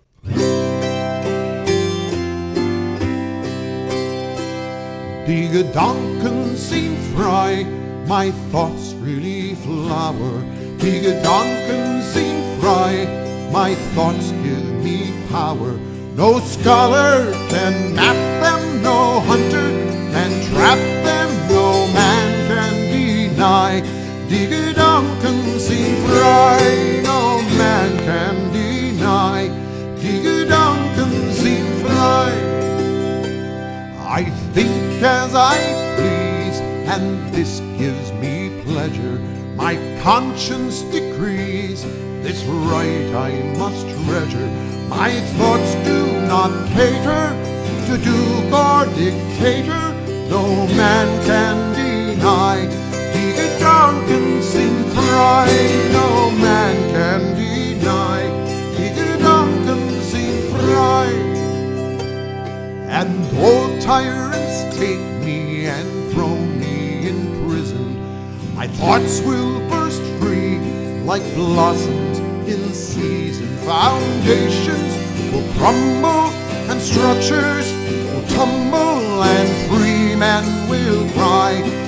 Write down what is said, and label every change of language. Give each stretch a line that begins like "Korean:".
German: Die Gedanken sind frei,
English: my thoughts really flower.
German: Die Gedanken sind frei,
English: my thoughts give me power. No scholar can map them, no hunter can trap them, no man can deny.
German: Die Gedanken sind frei,
English: no man can deny.
German: Die Gedanken sind frei.
English: I think as I please, and this gives me pleasure. My conscience decrees this right I must treasure. My thoughts do not cater to duke or dictator, no man can deny.
German: Die Gedanken sind frei,
English: no man can deny.
German: Die Gedanken sind frei.
English: And though tyrants take me and throw me in prison, my thoughts will burst free like blossoms in season. Foundations will crumble and structures will tumble and free men will cry.